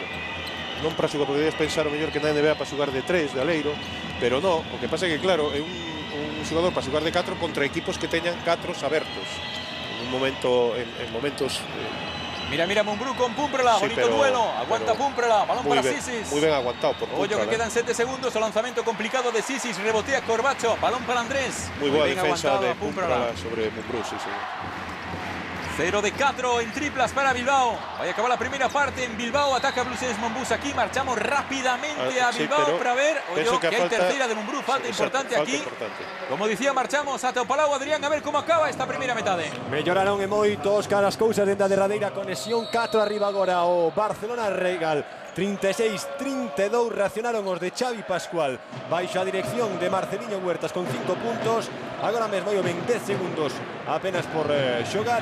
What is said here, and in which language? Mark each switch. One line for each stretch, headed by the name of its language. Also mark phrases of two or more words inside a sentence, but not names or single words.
Galician: Non para xogar, porque debes pensar o mellor que na NBA para xogar de 3, de aleiro, pero non, o que pasa é que claro, é un xogador para xogar de 4 contra equipos que teñan 4 abertos. un momento, en momentos... Mira Mumbrú con Pumprela, sí, bonito duelo, aguanta Pumprela, balón para Sisis.
Spanish: Muy bien aguantado por Pumprela. Oye, que quedan 7 segundos, el lanzamiento complicado de Sisis, rebotea Corbacho, balón para Andrés. Muy buena defensa de Pumprela sobre Mumbrú, sí. 0 de 4 en triplas para Bilbao. Vaya a acabar la primera parte en Bilbao. Ataca Blues Monbus aquí. Marchamos rápidamente a Bilbao para ver. Oye, que hay tercera de Mumbrú. Falta importante aquí. Como decía, marchamos a Teopalau, Adrián, a ver cómo acaba esta primera metade.
Galician: Melloraron e moito os caras cousas dentro da derradeira conexión. 4 arriba agora o Barcelona Regal. 36-32 reaccionaron os de Xavi Pascual baixo a dirección de Marcelinho Huertas con 5 puntos. Agora mesmo hai 20 segundos apenas por xogar.